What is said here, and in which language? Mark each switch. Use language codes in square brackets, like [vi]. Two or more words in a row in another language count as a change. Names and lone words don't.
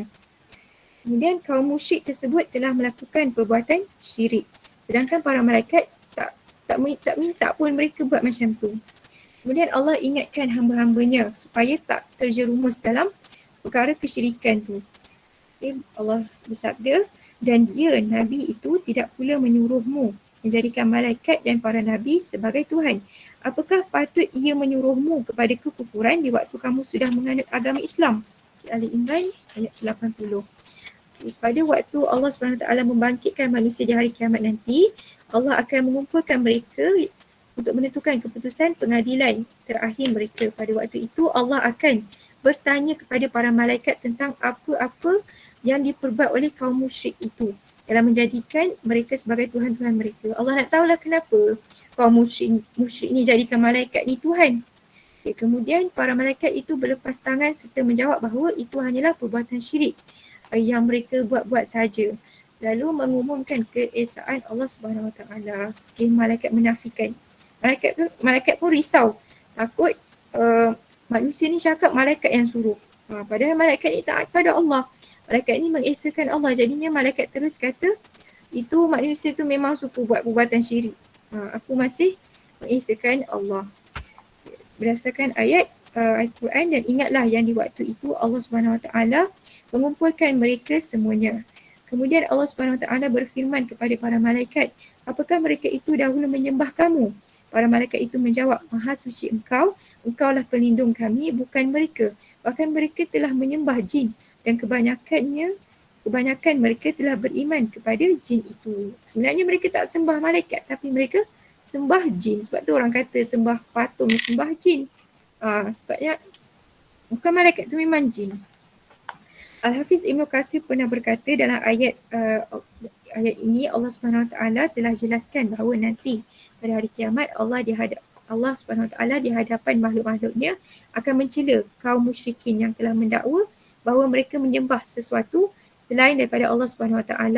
[ms] Kemudian kaum musyrik tersebut telah melakukan perbuatan syirik. Sedangkan para malaikat tak minta pun mereka buat macam tu. Kemudian Allah ingatkan hamba-hambanya supaya tak terjerumus dalam perkara kesyirikan tu. Allah bersabda, dan dia Nabi itu tidak pula menyuruhmu menjadikan malaikat dan para Nabi sebagai Tuhan. Apakah patut ia menyuruhmu kepada kekufuran di waktu kamu sudah menganut agama Islam? Ali Imran ayat 80. Pada waktu Allah SWT membangkitkan manusia di hari kiamat nanti, Allah akan mengumpulkan mereka untuk menentukan keputusan pengadilan terakhir mereka. Pada waktu itu Allah akan bertanya kepada para malaikat tentang apa-apa yang diperbuat oleh kaum musyrik itu dalam menjadikan mereka sebagai Tuhan-Tuhan mereka. Allah nak tahulah kenapa kaum musyrik ni jadikan malaikat ni Tuhan. Okay, kemudian para malaikat itu berlepas tangan serta menjawab bahawa itu hanyalah perbuatan syirik yang mereka buat-buat saja. Lalu mengumumkan keesaan Allah [ar] سبحانه وتعالى. [ms] Okay, malaikat menafikan. Malaikat pun risau. Takut manusia ni cakap malaikat yang suruh. Padahal malaikat ni taat pada Allah. Malaikat ni mengesakan Allah. Jadinya malaikat terus kata, itu manusia tu memang suka buat perbuatan syirik. Aku masih mengesakan Allah. Berdasarkan ayat Al-Quran, dan ingatlah yang di waktu itu Allah [ar] سبحانه وتعالى [ms] mengumpulkan mereka semuanya. Kemudian Allah [ar] سبحانه وتعالى [ms] berfirman kepada para malaikat, apakah mereka itu dahulu menyembah kamu? Para malaikat itu menjawab, Maha suci engkaulah pelindung kami, bukan mereka. Bahkan mereka telah menyembah jin dan kebanyakan mereka telah beriman kepada jin itu. Sebenarnya mereka tak sembah malaikat, tapi mereka sembah jin. Sebab tu orang kata sembah patung, sembah jin. Sebabnya bukan malaikat, tu memang jin. Al-Hafiz Ibn Katsir pernah berkata dalam ayat ini, Allah [ar] سبحانه وتعالى [ms] telah jelaskan bahawa nanti pada hari kiamat Allah [ar] سبحانه وتعالى [ms] di hadapan makhluk-makhluknya akan mencela kaum musyrikin yang telah mendakwa bahawa mereka menyembah sesuatu selain daripada Allah [ar] سبحانه وتعالى.